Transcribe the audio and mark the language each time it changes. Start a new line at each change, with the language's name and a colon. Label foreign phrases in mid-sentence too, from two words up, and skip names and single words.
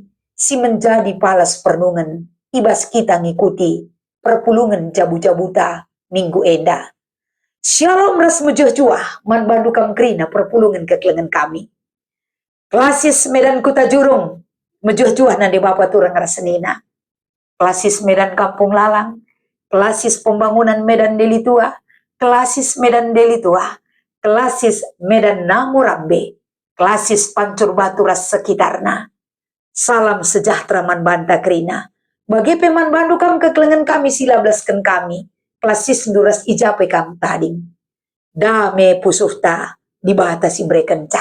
Batak Karo: Si menjadi palas pernungan, ibas kita ngikuti perpulungan jabu-jabuta minggu enda. Shalom ras mejah-juah, man bandu kam kerina perpulungan kekelengan kami. Klasis Medan Kuta Jurung, mejah-juah nande Bapak turang rasenina. Klasis Medan Kampung Lalang, klasis pembangunan Medan Deli Tua, klasis Medan Deli Tua, klasis Medan Namurambe, klasis Pancur Batu ras sekitarna.
Indonesian: Salam sejahtera
Batak Karo: man banta kerina. Bagi peman bandu kam kekelengan kami sila belaskan kami. Klasis duras ijape kam tading. Dame pusufta dibatasi brekenca.